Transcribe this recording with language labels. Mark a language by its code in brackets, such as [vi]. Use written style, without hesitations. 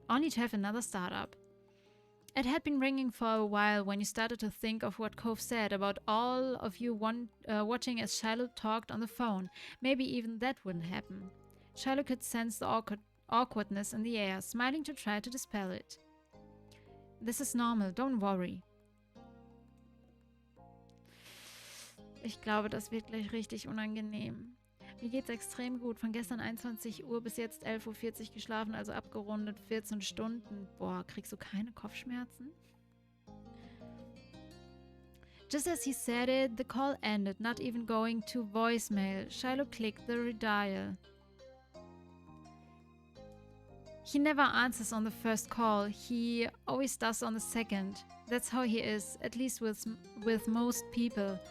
[en] Only to have another startup. It had been ringing for a while when you started to think of what Cove said about all of you watching as Shiloh talked on the phone. Maybe even that wouldn't happen. Shiloh could sense the awkwardness in the air, smiling to try to dispel it. This is normal, don't worry. [de] Ich glaube, das wird gleich richtig unangenehm. Mir geht's extrem gut. Von gestern 21 Uhr bis jetzt 11:40 Uhr geschlafen, also abgerundet 14 Stunden. Boah, kriegst du keine Kopfschmerzen? [en] Just as he said it, the call ended, not even going to voicemail. Shiloh clicked the redial. He never answers on the first call. He always does on the second. That's how he is, at least with most people.